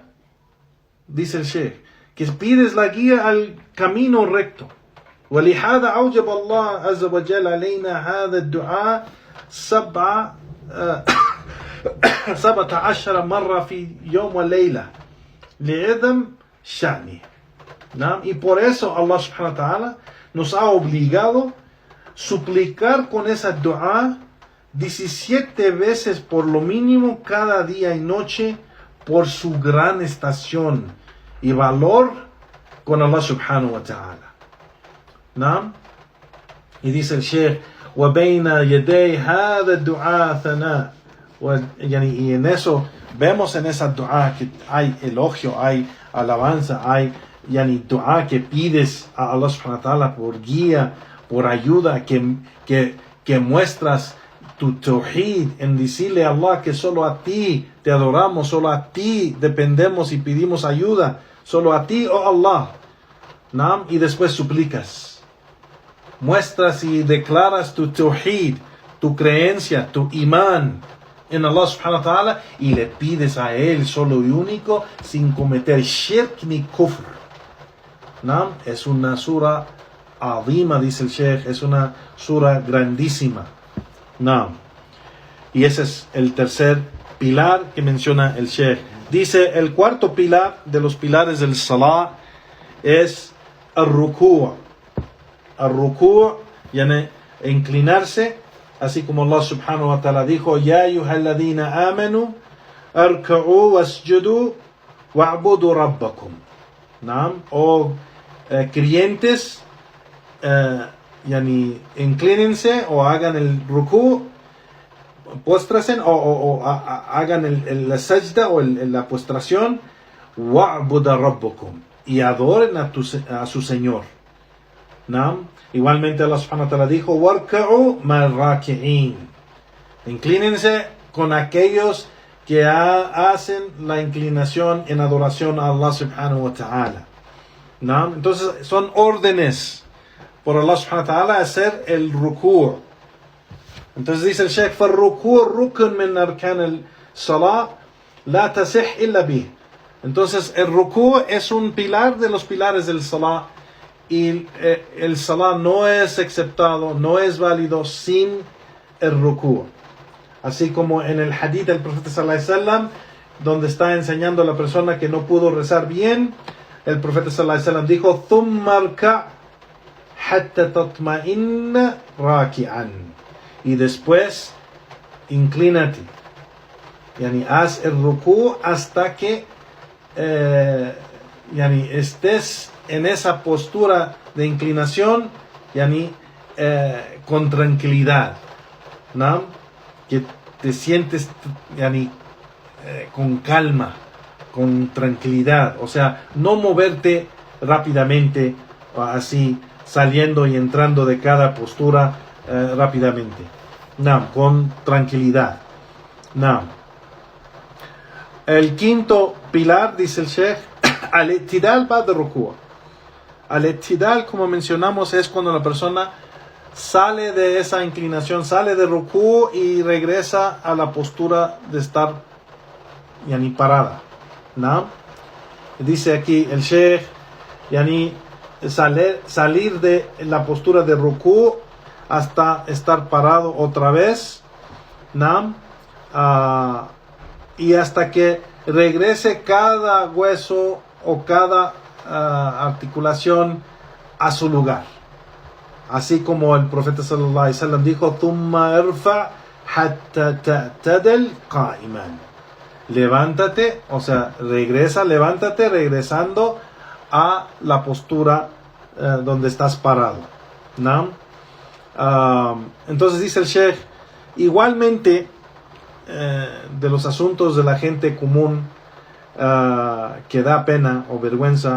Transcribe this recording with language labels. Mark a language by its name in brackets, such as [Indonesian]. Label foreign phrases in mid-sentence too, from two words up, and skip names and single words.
[Spanish] Dice el Sheikh, que pides la guía al camino recto. [Arabic] ولهذا أوجب الله عز وجل علينا هذا الدعاء 17 مرة في يوم وليلة لعظم شأنه. [Spanish] ¿No? Y por eso [Arabic] الله سبحانه وتعالى [Spanish] nos ha obligado a suplicar con esa dua 17 veces por lo mínimo cada día y noche por su gran estación y valor con [Arabic] الله سبحانه وتعالى. [Spanish] ¿No? Y dice el Sheikh, [Arabic] وَبَيْنَ يَدَيْ هَذَا الدُّعَاء ثَنَاء, [Spanish] y en eso vemos en esa dua que hay elogio, hay alabanza, hay dua que pides a [Arabic] الله سبحانه وتعالى [Spanish] por guía, por ayuda, que muestras tu tawhid, en decirle a Allah que solo a ti te adoramos, solo a ti dependemos y pedimos ayuda, solo a ti, oh Allah. ¿No? Y después suplicas. Muestras y declaras tu tawhid, tu creencia, tu imán en [Arabic] الله سبحانه وتعالى, [Spanish] y le pides a Él solo y único, sin cometer shirk ni kufr. ¿No? Es una [Arabic] سورة عظيمة, [Spanish] dice el Sheikh, es una sura grandísima. ¿No? Y ese es el tercer pilar que menciona el Sheikh. Dice, el cuarto pilar de los pilares del salah es el-ruku'. [Arabic] الركوع يعني [Spanish] inclinarse, así como [Arabic] الله سبحانه وتعالى dijo, يا أيها الذين آمنوا اركعوا واسجدوا واعبدوا ربكم. [Spanish] ¿No? O creyentes, yani inclínense o hagan el ruku', póstrasen o hagan la sajda o la postración, [Arabic] واعبدوا ربكم, [Spanish] y adoren a su Señor. ¿No? Igualmente [Arabic] الله سبحانه وتعالى [Spanish] dijo, [Arabic] واركعوا مع الراكعين, [Spanish] inclínense con aquellos que hacen la inclinación en adoración a [Arabic] الله سبحانه وتعالى. [Spanish] ¿No? Entonces son órdenes por [Arabic] الله سبحانه وتعالى [Spanish] hacer el ruku'. Entonces dice el Sheikh, [Arabic] فالركوع ركن من أركان الصلاة لا تصح إلا به. [Spanish] Entonces el ruku' es un pilar de los pilares del salah, y el salah no es aceptado, no es válido sin el ruku'. Así como en el hadith del profeta [Arabic] صلى الله عليه وسلم, [Spanish] donde está enseñando a la persona que no pudo rezar bien, el profeta [Arabic] صلى الله عليه وسلم [Spanish] dijo, [Arabic] ثم اركع حتى تطمئن راكعا, [Spanish] y después inclínate, yani haz el ruku' hasta que yani estés en esa postura de inclinación, yani con tranquilidad, ¿no? Que te sientes yani con calma, con tranquilidad, o sea, no moverte rápidamente, así saliendo y entrando de cada postura rápidamente, no, con tranquilidad. No. El quinto pilar, dice el Sheikh, [Arabic] الاعتدال بعد الركوع'. [Spanish] Al-i'tidal, como mencionamos, es cuando la persona sale de esa inclinación, sale de ruku' y regresa a la postura de estar yani parada, ¿no? Dice aquí el Sheikh, yani salir de la postura de ruku' hasta estar parado otra vez, ¿no? Y hasta que regrese cada hueso o cada articulación a su lugar. Así como el profeta [Arabic] صلى الله عليه وسلم dijo, "ثم ارفع حتى تعتدل قائما." [Spanish] Levántate, o sea, levántate regresando a la postura donde estás parado, ¿no? Entonces dice el Sheikh, igualmente de los asuntos de la gente común que da pena o vergüenza,